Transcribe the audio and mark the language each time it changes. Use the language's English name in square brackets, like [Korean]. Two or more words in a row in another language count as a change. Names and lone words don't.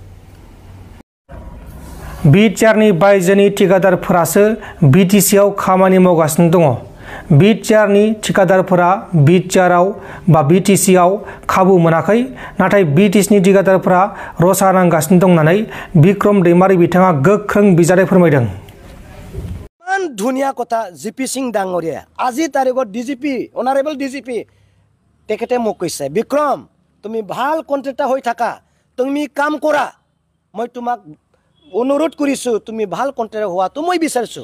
[Bodo] बिटिआरनि बायजोनि ठिकादारफोरासो बिटिसिआव खामानि मावगासिनो दङ। बिटिआरनि ठिकादारफोरा बिटिआरआव बा बिटिसिआव खाबु मोनाखै, नाथाय बिटिसिनि ठिकादारफोरा रसा नांगासिनो दं होननानै बिक्रम दैमारी बिथाङा गोख्रों बिजादै फोरमायदों। [Assamese] ইমান ধুনীয়া কথা জিপি সিং ডাঙৰীয়া আজি তাৰিখত ডিজিপি অনাৰেবল ডিজিপি তেখেতে মোক কৈছে, বিক্ৰম তুমি ভাল কন্ট্ৰেক্টৰ হৈ থাকা, তুমি কাম কৰা, মই তোমাক অনুৰোধ কৰিছোঁ, তুমি ভাল কন্ট্ৰেক্টৰ হোৱাটো মই বিচাৰিছোঁ।